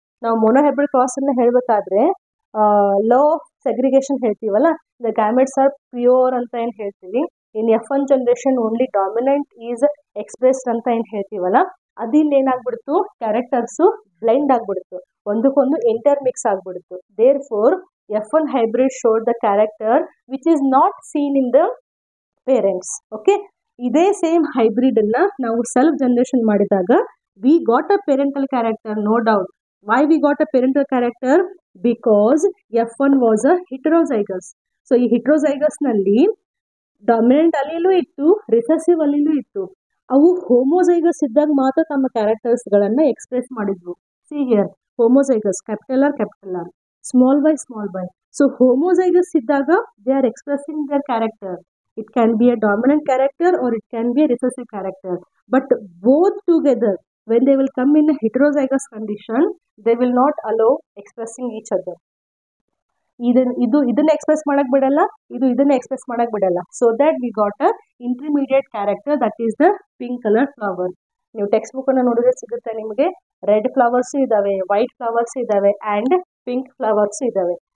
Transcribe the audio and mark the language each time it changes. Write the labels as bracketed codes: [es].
[kn] ನಾವು monohybrid cross ಅನ್ನ ಹೇಳ್ಬೇಕಾದ್ರೆ ಲೋ ಆಫ್ ಸೆಗ್ರಿಗೇಷನ್ ಹೇಳ್ತೀವಲ್ಲ, [en] the gametes are pure [kn] ಅಂತ ಏನು ಹೇಳ್ತೀವಿ. [en] in F1 generation only dominant is expressed [kn] ಅಂತ ಏನು ಹೇಳ್ತೀವಲ್ಲ, ಅದಿಲ್ಲಿ ಏನಾಗ್ಬಿಡ್ತು? ಕ್ಯಾರೆಕ್ಟರ್ಸು ಬ್ಲೆಂಡ್ ಆಗ್ಬಿಡ್ತು, ಒಂದಕ್ಕೊಂದು ಇಂಟರ್ ಮಿಕ್ಸ್ ಆಗ್ಬಿಡ್ತು. [en] Therefore F1 hybrid showed the character which is not seen in the parents. [kn] Okay, ಇದೇ ಸೇಮ್ ಹೈಬ್ರಿಡ್ ಅನ್ನ ನಾವು ಸೆಲ್ಫ್ ಜನರೇಷನ್ ಮಾಡಿದಾಗ [en] We got a parental character, no doubt. Why we got a parental character? Because F1 was a heterozygous. [kn] So ಈ ಹಿಟರೋಜೈಗಸ್ನಲ್ಲಿ dominant ಅಲ್ಲಿಲೂ ಇತ್ತು, recessive ಅಲ್ಲಿಲೂ ಇತ್ತು. ಅವು ಹೋಮೋಜೈಗಸ್ ಇದ್ದಾಗ ಮಾತ್ರ ತಮ್ಮ ಕ್ಯಾರೆಕ್ಟರ್ಸ್ಗಳನ್ನು ಎಕ್ಸ್ಪ್ರೆಸ್ ಮಾಡಿದ್ವು. [en] See here, homozygous, capital R, small by. So homozygous ಇದ್ದಾಗ they are expressing their character. It can be a dominant character or it can be a recessive character. But both together, when they will come in a heterozygous condition, they will not allow expressing each other. [kn] ಇದನ್ನ express ಮಾಡಕ್ ಬಿಡಲ್ಲ, ಇದನ್ನ express ಮಾಡಕ್ ಬಿಡಲ್ಲ. [en] So that we got a intermediate character, that is the pink colour flower. [kn] ನೀವು text book ಅನ್ನು ನೋಡಿದ್ರೆ ಸಿಗುತ್ತೆ ನಿಮಗೆ. ರೆಡ್ ಫ್ಲವರ್ಸ್ ಇದಾವೆ, ವೈಟ್ ಫ್ಲವರ್ಸ್ ಇದಾವೆ ಅಂಡ್ ಪಿಂಕ್ ಫ್ಲವರ್ಸ್ ಇದಾವೆ.